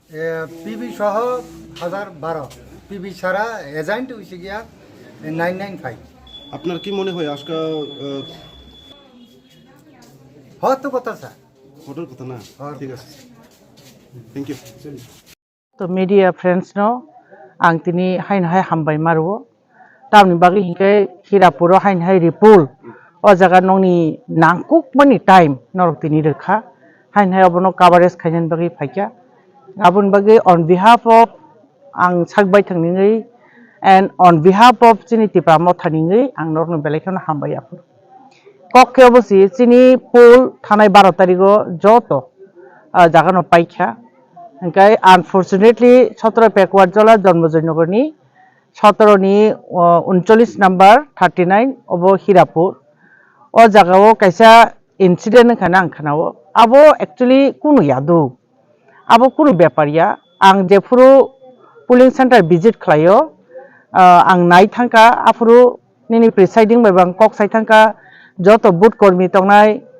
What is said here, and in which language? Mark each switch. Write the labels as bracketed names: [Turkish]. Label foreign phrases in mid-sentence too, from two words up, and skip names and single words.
[Bangla] পিবি সহ 1012 পিবি ছাড়া এজেন্ট হয়েছে গিয়া 995 আপনার কি মনে হয় আজকে হয়তো কথা স্যার ভোটার কথা না ঠিক আছে [English] thank you [Kok Borok] তো [English] media friends [Kok Borok] नो आं तिनी हाइन हाय हामबाय मारो तामनि बागै हिंके हिरापुर हाइन हाय रिपुल ओ जागा नंनि नांकुक मानि टाइम नरक तिनी रेखा हाइन हाय अबनो कभारेज खायन बागै फाइका आबुन बागै [English] on behalf of [Kok Borok] आं सागबाय थांनिङै [English] and on behalf of [Kok Borok] जिनि तिप्रामो थानिङै आं नरनो बेलेखनो हामबाय आफु कक्के अबसि जिनि पुल थानाय 12 तारिखो जतो जागानो पाइखा ओंखाय आनफर्चुनेटलि 17 पेकवार्ड जला जन्मजयनगरनि 17 नि 39 नम्बर 39 अब हिरापुर ओ जागाव कैसा इंसिडेंट खाना आं खानाव आबो एक्चुअली कुनु यादु आबो कुनु व्यापारिया आं जेफुरु [English] polling centre visit [Kok Borok] खालायो आं नाय थांका आफुरु निनि प्रिसाइडिंग बायबां कक साइ थांका जत बुथ कर्मी तंनाय